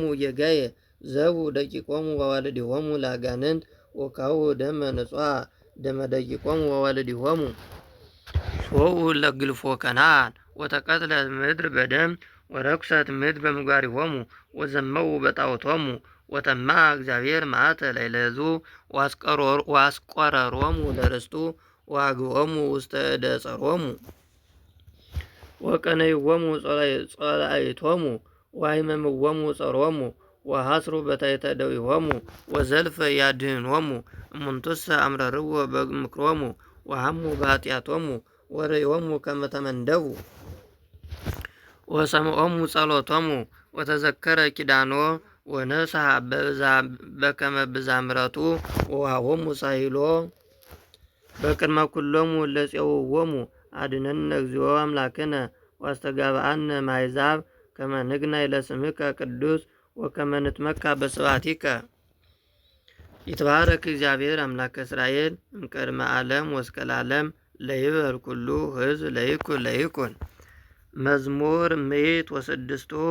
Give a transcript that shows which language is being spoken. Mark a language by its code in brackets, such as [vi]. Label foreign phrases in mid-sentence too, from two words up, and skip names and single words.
[gez] ጌጋየ ዘቡ ደቂቆሙ ወዋልዲሆሙ ለአጋንንት ወካው ደመ ንጹሐ ደመ ደቂቆሙ ወዋልዲሆሙ ሶኡ ለግልፎ ከነዓን ወተቀትለት ምድር በደም ወረኩሰት ምድር በምግባሪሆሙ ወዘመው በጣዖቶሙ ወተማ እግዚአብሔር መዓተ ላዕለ ሕዝቡ ወአስቆረሮሙ ለርስቱ ወአግቦሙ ውስተ እደ ጸሮሙ ወቀነይዎሙ ጸላእቶሙ ወአይመምዎሙ ጸሮሙ ወሐስሩ በታሕተ እደዊሆሙ ወዘልፈ ያድኅኖሙ እሙንቱሰ አምረርዎ በምክሮሙ ወሐሙ በኃጢአቶሙ ወርእዮሙ ከመ ተመንደቡ ወሰምዖሙ ጸሎቶሙ ወተዘከረ ኪዳኖ ወነስሐ በከመ ብዝኃ ምሕረቱ ወወሃቦሙ ሳሂሎ በቅድመ ኩሎሙ ለፄውዎሙ አድኅነነ እግዚኦ አምላክነ ዋስተጋብአነ ማሕዛብ ከመ ንግነይ ለስምከ ቅዱስ ወከመ ንትመካ በስብሐቲከ ይትባረክ እግዚአብሔር አምላከ እስራኤል እምቅድመ ዓለም ወእስከ ለዓለም ለይበል ኩሉ ሕዝብ ለይኩን። መዝሙር 106